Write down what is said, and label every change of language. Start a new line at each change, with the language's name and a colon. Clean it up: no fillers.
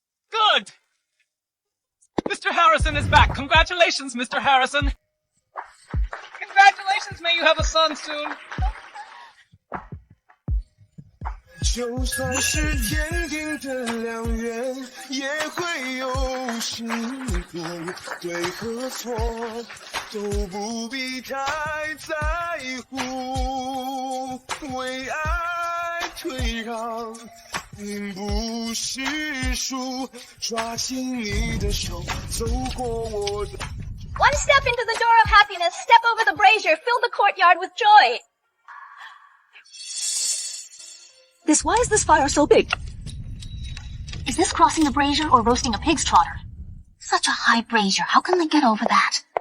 English: Good! Mr. Harrison is back. Congratulations, Mr. Harrison. Congratulations, may you have a son soon.
Chinese: 就算是天定的良缘，也会有辛苦，对和错都不必太在乎。为爱退让，并不是输，抓紧你的手，走过我的。
English: One step into the door of happiness, step over the brazier, fill the courtyard with joy. Why is this fire so big? Is this crossing the brazier or roasting a pig's trotter? Such a high brazier. How can they get over that?